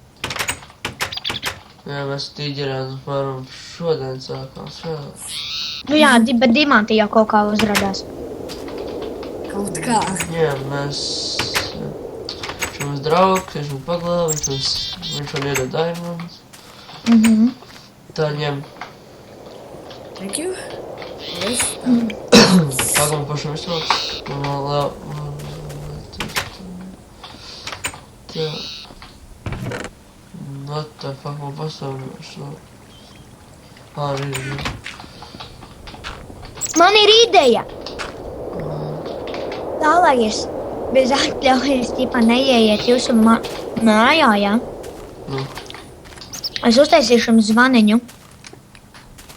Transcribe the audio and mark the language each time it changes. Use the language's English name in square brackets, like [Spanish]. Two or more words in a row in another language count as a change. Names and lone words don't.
[Latvian] Jā, mēs tīģeriem varam šodien sākām spēlēt. Nu jā, bet dimanti jau kaut kā uzradās. Kaut kā. Jā, mēs... Viņš mums draugs, viņš mums paglāva, viņš man iedod diamonds. Tā ņem. [English] Thank you. Yes. [Latvian] Pagam pašam izsauc. Tā. [English] What the fuck, [Latvian] man pasauļošu. Arī ir. Man ir ideja! Tā, lai es bez atļaujas ķipa neieiet jūsu mājā, jā? Nu. Es uztaisīšu jums zvaniņu.